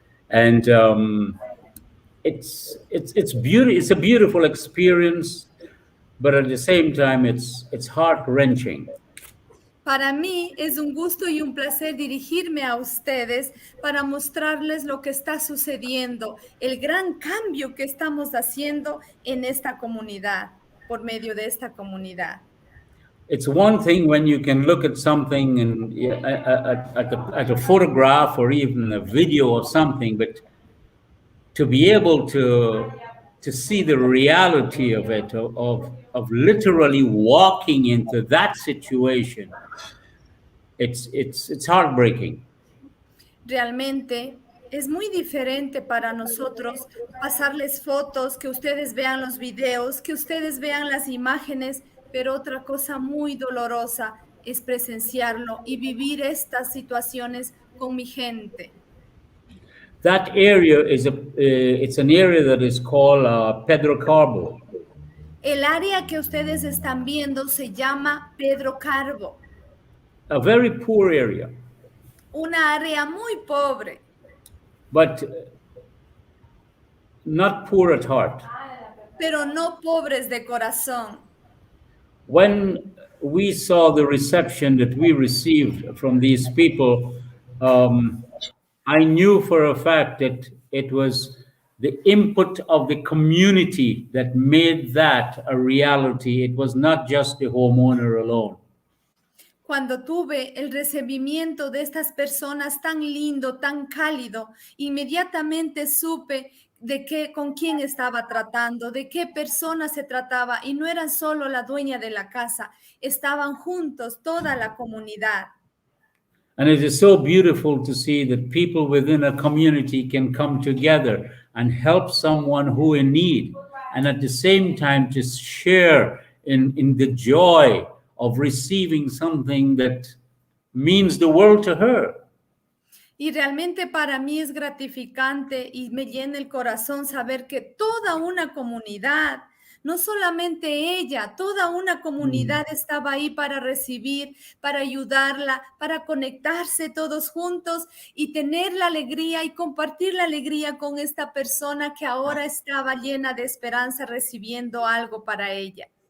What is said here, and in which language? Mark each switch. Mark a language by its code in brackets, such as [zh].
[en] And it's a beautiful experience, but at the same time it's heart-wrenching. [es] Para mí es un gusto y un placer dirigirme a ustedes para mostrarles lo que está sucediendo, el gran cambio que estamos haciendo en esta comunidad, por medio de esta comunidad. [en] It's one thing when you can look at something and at a photograph or even a video of something, but to be able to see the reality of it, of literally walking into that situation, it's heartbreaking. [es] Realmente Es muy diferente para nosotros pasarles fotos, que ustedes vean los videos, que ustedes vean las imágenes, pero otra cosa muy dolorosa es presenciarlo y vivir estas situaciones con mi gente. [en] That area is it's an area that is called Pedro Carbo. [es] El área que ustedes están viendo se llama Pedro Carbo. [en] A very poor area. [es] Una área muy pobre. [en] But not poor at heart. [es] Pero no pobres de corazón. [en] When we saw the reception that we received from these people, I knew for a fact that it was the input of the community that made that a reality. It was not just the homeowner alone. [es] Cuando tuve el recibimiento de estas personas tan lindo, tan cálido, inmediatamente supe con quién estaba tratando, de qué persona se trataba, y no eran solo la dueña de la casa, estaban juntos toda la comunidad. [en] And it is so beautiful to see that people within a community can come together and help someone who in need, and at the same time to share in the joy of receiving something that means the world to her. [es] Y realmente para mí es gratificante y me llena el corazón saber que toda una comunidad, no solamente ella, toda una comunidad estaba ahí para recibir, para ayudarla, para conectarse todos juntos y tener la alegría y compartir la alegría con esta persona que ahora estaba llena de esperanza recibiendo algo para ella.